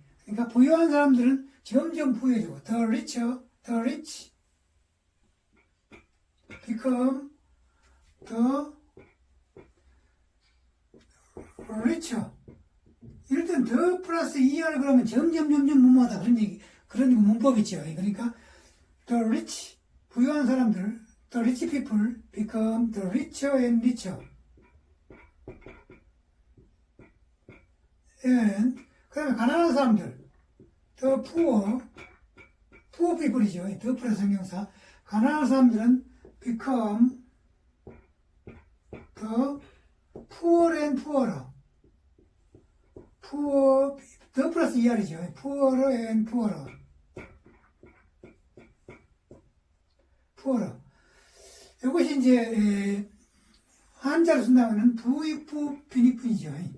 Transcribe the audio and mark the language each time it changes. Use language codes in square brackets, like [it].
[ko] 그러니까 부유한 사람들은 점점 부유해지고, [en] 더 리처, 더 리치, become 더 리처. [ko] 이럴 땐 더 플러스 ER 그러면 점점 문마다 그런 문법이 있죠. 그러니까 [en] the rich, [ko] 부유한 사람들, [en] the rich people become the richer and richer. [ko] and 그 다음에 가난한 사람들, [en] the poor people [ko] 이죠. the 플러스 형용사. 가난한 사람들은 [en] become the poor and poorer. poor, 더 플러스 ER이죠. poorer and poorer. poorer. [ko] 이것이 이제, 한자로 쓴다면 부익부 빈익빈이죠.